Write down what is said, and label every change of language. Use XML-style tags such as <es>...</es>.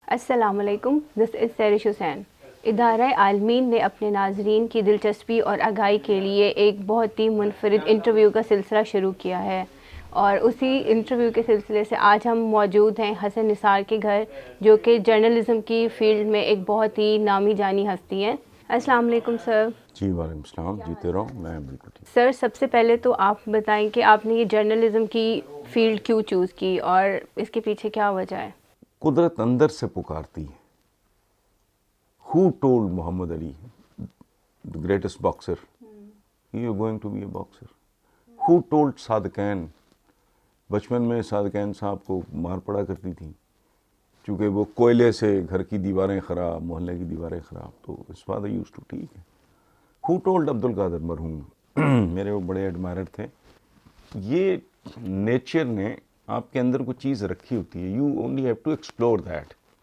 <ur>السلام علیکم،</ur> <en>This is Sirish Hussain.</en> <ur>ادارہ عالمین نے اپنے ناظرین کی دلچسپی اور آگاہی کے لیے ایک بہت ہی منفرد انٹرویو کا سلسلہ شروع کیا ہے، اور اسی انٹرویو کے سلسلے سے آج ہم موجود ہیں حسن نثار کے گھر، جو کہ جرنلزم کی فیلڈ میں ایک بہت ہی نامی جانی ہستی ہیں۔ السلام علیکم سر۔ جی وعلیکم السلام، جیتے رہو، میں بالکل ٹھیک۔ سر، سب سے پہلے تو آپ بتائیں کہ آپ نے یہ جرنلزم کی فیلڈ کیوں چوز کی اور اس کے پیچھے کیا وجہ ہے؟ قدرت اندر سے پکارتی ہے۔</ur> <en>Who told Muhammad Ali, the greatest boxer, you are going to be a boxer? Who told</en> <ur>صادقین؟ بچپن میں صادقین صاحب کو مار پڑا کرتی تھی چونکہ وہ کوئلے سے گھر کی دیواریں خراب، محلے کی دیواریں خراب، تو</ur> <en>his father used to</en> <ur>ٹھیک ہے۔</ur> <en>Who told</en> <ur>عبد القادر مرحوم؟ میرے وہ بڑے ایڈمائرر تھے۔ یہ نیچر نے آپ کے اندر کوئی چیز رکھی ہوتی ہے،</ur> <en>you only have to explore that,</en>